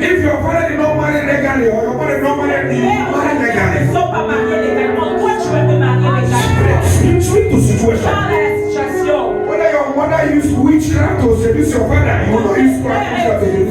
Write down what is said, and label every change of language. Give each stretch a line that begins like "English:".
English: If your father did not marry legally or your mother did not marry
French: Les
English: legally,
French: ne sont pas mariés légalement. Toi, tu vas te marier légalement.
English: speak to situation.
French: Parle à la situation.
English: Whether your mother used witchcraft to seduce your father, you will not use witchcraft to seduce